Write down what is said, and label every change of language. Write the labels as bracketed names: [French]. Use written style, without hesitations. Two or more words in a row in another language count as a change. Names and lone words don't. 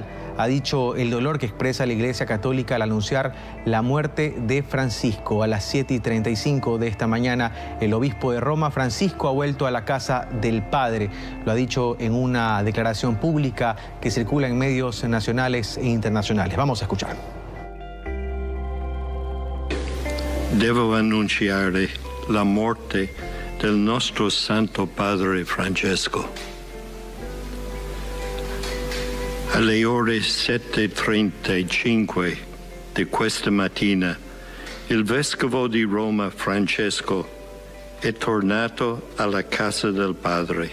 [Spanish] Ha dicho el dolor que expresa la Iglesia Católica al anunciar la muerte de Francisco. A las 7:35 de esta mañana, el obispo de Roma, Francisco, ha vuelto a la casa del Padre. Lo ha dicho en una declaración pública que circula en medios nacionales e internacionales. Vamos a escuchar. [Italian] Devo annunciare la morte del nostro Santo Padre Francesco. Alle ore 7:35 di questa mattina, il Vescovo di Roma Francesco è tornato alla casa del Padre.